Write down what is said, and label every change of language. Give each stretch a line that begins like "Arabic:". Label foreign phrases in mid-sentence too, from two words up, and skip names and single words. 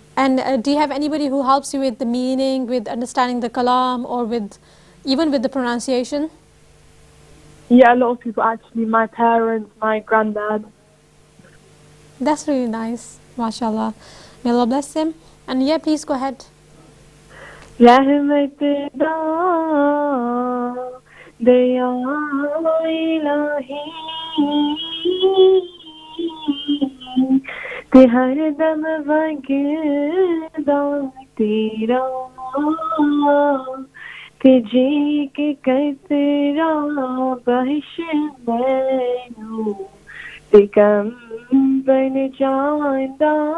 English: And do you have anybody who helps you with the meaning, with understanding the kalam, or even with the pronunciation? Yeah, a lot of people actually. My parents, my granddad. That's really nice, mashallah. May Allah bless him. And yeah, please go ahead.
Punjabi: رحمت دا دریا الٰہی تے ہر دم وگدا تیرا تے جی کے قطرہ بخش مینوں تے کم بن جاندا